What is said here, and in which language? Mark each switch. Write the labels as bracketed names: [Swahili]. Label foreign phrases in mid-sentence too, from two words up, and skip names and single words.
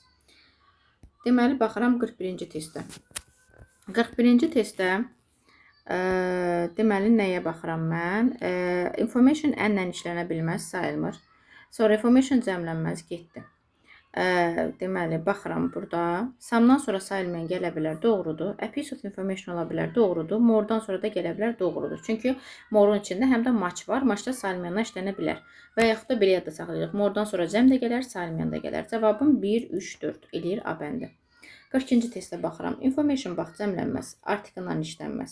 [Azerbaijani] Deməli, baxıram 41-ci testdə. 41-ci testdə deməli, nəyə baxıram mən? Information n-lə işlənə bilməz, sayılmır. Sonra information cəmlənməz, getdi. Deməli, baxıram burada. Some'dan sonra sayılmayan gələ bilər, doğrudur. [English] A piece of information [Azerbaijani] ola bilər, doğrudur. More'dan sonra da gələ bilər, doğrudur. Çünki more'un içində həm də match var. Matchda sayılmayandan işlənə bilər. Və yaxud da belə yadda saxlayırıq. More'dan sonra cəm də gələr, sayılmayan da gələr. Cavabım 1, 3, 4 eləyir A bəndi. 42-ci testdə baxıram. Information bax, cəmlənməz. Article-dan işlənməz.